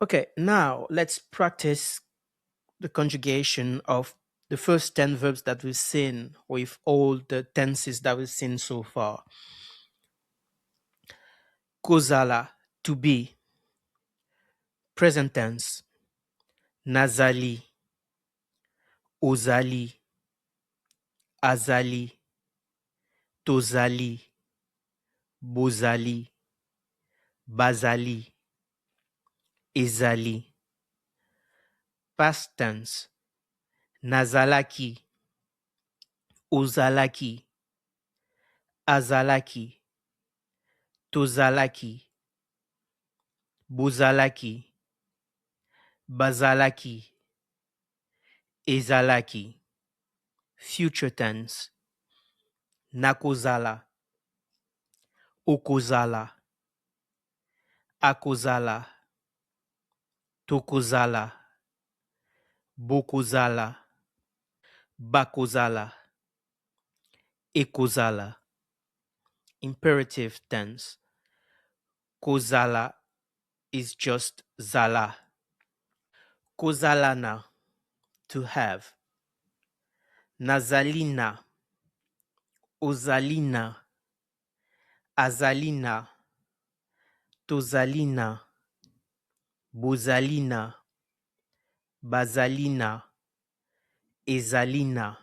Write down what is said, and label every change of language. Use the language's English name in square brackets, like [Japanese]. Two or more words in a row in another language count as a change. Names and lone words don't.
[English] Okay, now let's practice the conjugation of the first 10 verbs that we've seen with all the tenses that we've seen so far. Kozala, to be. Present tense. [Lingala] Nazali, ozali, azali, tozali, bozali, bazali, ezali. [English] Past tense. [Lingala] Nazalaki, ozalaki, azalaki, tozalaki, bozalaki, bazalaki, ezalaki. [English] Future tense. [Lingala] Nakozala, okozala, akozala, tokozala, bokozala, bakozala, ekozala. [English] Imperative tense. Kozala is just zala. [Lingala] Kozalana, [English] to have. [Lingala] Nazalina, ozalina, azalina, tozalina, bozalina, bazalina, ezalina.